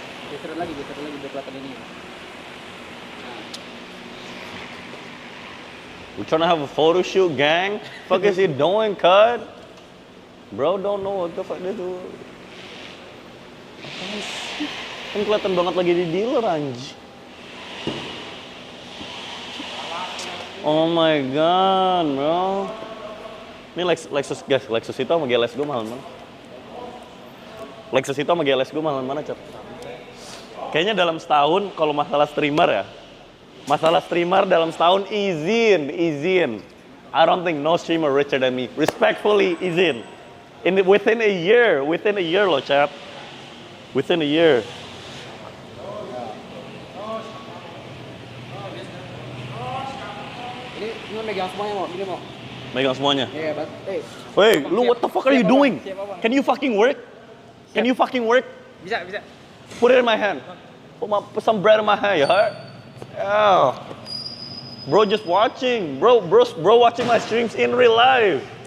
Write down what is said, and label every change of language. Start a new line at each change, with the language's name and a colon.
Indonesian: Geser lagi biar kelihatan ini.
English: We trying to have a photo shoot, gang. Fuck is he doing, cuz? Bro, don't know what the fuck
Indonesian: dia tuh. Apaan sih? Kan kelihatan banget lagi di dealer, anjing.
English: Oh my god, bro.
Indonesian: Ini
English: Lexus, guys.
Indonesian: Lexus itu sama GLS gue mahal mana? Lexus itu sama GLS gue mahal mana, Cep? Kayaknya dalam setahun, kalau masalah streamer ya, masalah streamer dalam setahun izin.
English: I don't think no streamer richer than me. Respectfully,
Indonesian: izin.
English: Within a year loh, Cep. Within a year.
Indonesian: Ini megang semuanya mau, ini mau. Megang semuanya. Iya, bat.
English: Wait,
Indonesian: lu
English: what the fuck are you doing?
Indonesian: Siap, Abang.
English: Can you fucking work? Can you fucking work?
Indonesian: Bisa.
English: Put it in my hand. Put some bread in my hand, you heard? Yeah. Bro just watching. Bro watching my streams in real life.